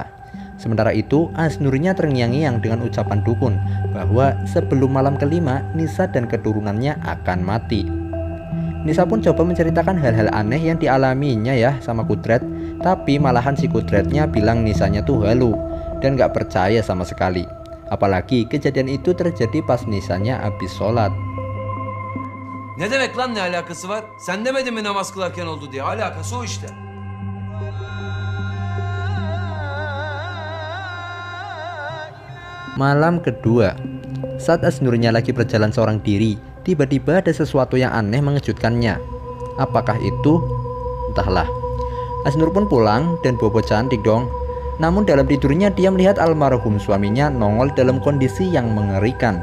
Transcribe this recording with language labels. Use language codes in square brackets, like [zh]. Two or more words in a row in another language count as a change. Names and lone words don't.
[id] Sementara itu Asnurnya terngiang-ngiang dengan ucapan dukun bahwa sebelum malam kelima Nisa dan keturunannya akan mati. Nisa pun coba menceritakan hal-hal aneh yang dialaminya ya sama Kudrat, tapi malahan si Kudratnya bilang Nisanya tuh halu dan gak percaya sama sekali. Apalagi kejadian itu terjadi pas Nisanya habis sholat. [tr] Ne demek lan ne alakası var? Sen demedin mi namaz kılarken oldu diye? Alakası o işte. [id] Malam kedua, saat Asnurnya lagi berjalan seorang diri, tiba-tiba ada sesuatu yang aneh mengejutkannya. Apakah itu? Entahlah. Asnur pun pulang dan bobo cantik dong. Namun dalam tidurnya dia melihat almarhum suaminya nongol dalam kondisi yang mengerikan.